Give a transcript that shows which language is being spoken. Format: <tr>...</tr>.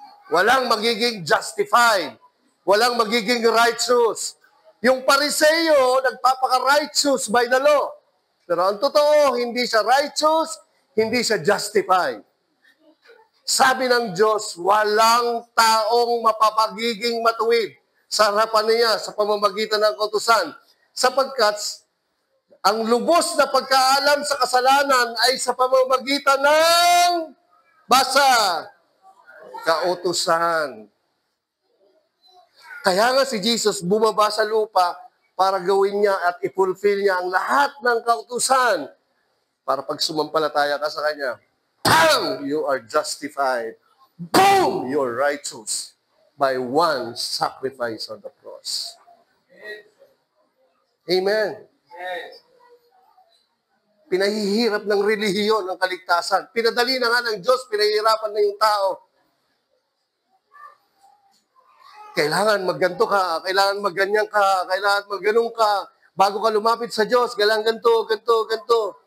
<tl>Walang magiging justified. Walang magiging righteous. Yung Pariseo, nagpapaka-righteous by the law. Pero ang totoo, hindi siya righteous, hindi siya justified. Sabi ng Diyos, walang taong mapapagiging matuwid sa harapan niya sa pamamagitan ng kautusan. Sapagkat ang lubos na pagkaalam sa kasalanan ay sa pamamagitan ng basa, kautusan. Kaya nga si Jesus bumaba sa lupa para gawin niya at i-fulfill niya ang lahat ng kautusan. Para pag sumampalataya ka sa Kanya, bang!</tl> <en>You are justified. Boom! You are righteous by one sacrifice on the cross. Amen.</en> <tl>Pinahihirap ng relihiyon ang kaligtasan. Pinadali na nga ng Diyos, pinahihirapan na yung tao. Kailangan magganto ka, kailangan magganyan ka, kailangan magganong ka, bago ka lumapit sa Diyos, kailangan ganto, ganto, ganto.</tl>